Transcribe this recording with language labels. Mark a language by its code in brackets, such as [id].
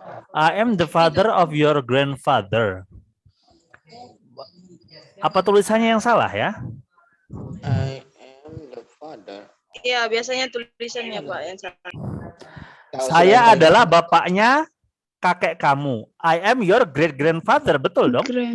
[en] I am the father of your grandfather. [id] Apa tulisannya yang salah ya? [en] I am the father. [id] Iya, biasanya tulisannya Pak yang salah. Saya adalah bapaknya kakek kamu. [en] I am your great grandfather, [id] betul dong?